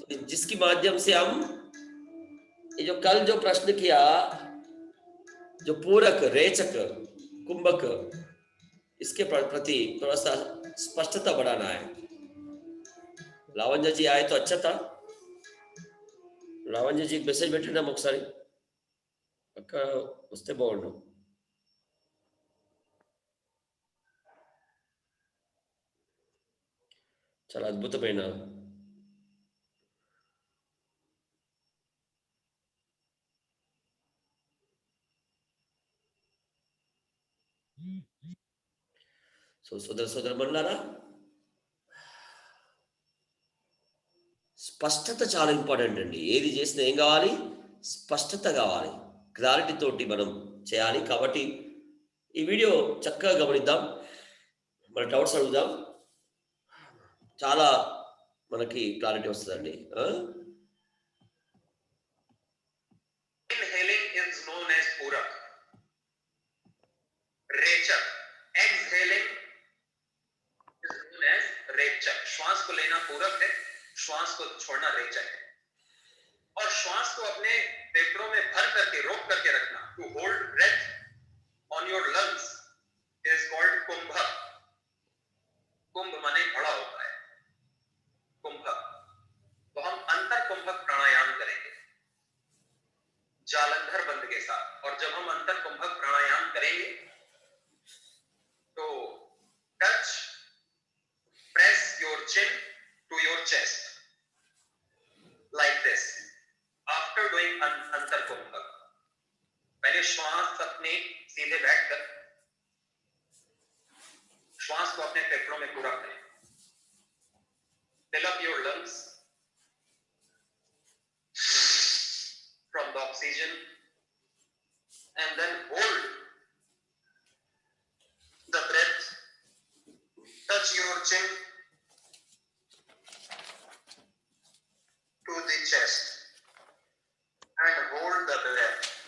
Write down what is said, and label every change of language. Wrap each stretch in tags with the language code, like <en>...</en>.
<hi>जिसके माध्यम से हम ये जो कल जो प्रश्न किया, जो पूरक, रेचक, कुंभक, इसके प्रति थोड़ा सा स्पष्टता बढ़ाना है. लावण्य जी आए तो अच्छा था.</hi> <te>लावण्य जी మెసేజ్ పెట్టండి ఒకసారి, అక్క వస్తే బాగుండు. చాలా అద్భుతమైన సో సోదర మనులారా, స్పష్టత చాలా ఇంపార్టెంట్ అండి. ఏది చేసినా ఏం కావాలి? స్పష్టత కావాలి, క్లారిటీ తోటి మనం చేయాలి. కాబట్టి ఈ వీడియో చక్కగా గమనిద్దాం, మన డౌట్స్ అడుగుదాం, చాలా మనకి క్లారిటీ వస్తుందండి.</te> <en>Inhaling is known as purak. Rechak, exhaling is known as rechak.</en> <hi>श्वास को लेना पूरक है, श्वास को छोड़ना रेचक है. और श्वास को अपने फेफड़ों में भर करके, रोक करके रखना,</hi> <en>to hold breath on your lungs is called</en> <hi>कुंभक. कुंभ माने बड़ा होता है, कुंभक. तो हम अंतर कुंभक प्राणायाम करेंगे जालंधर बंद के साथ. और जब हम अंतर कुंभक प्राणायाम करेंगे तो</hi> <en>Touch, press your chin to your chest like this after doing antar kumbhaka.</en> <hi>पहले श्वास अपने सीधे बैठकर श्वास को अपने फेफड़ों में पूरा करें.</hi> <en>fill up your lungs from the oxygen and then hold the breath, touch your chin to the chest and hold the breath.</en>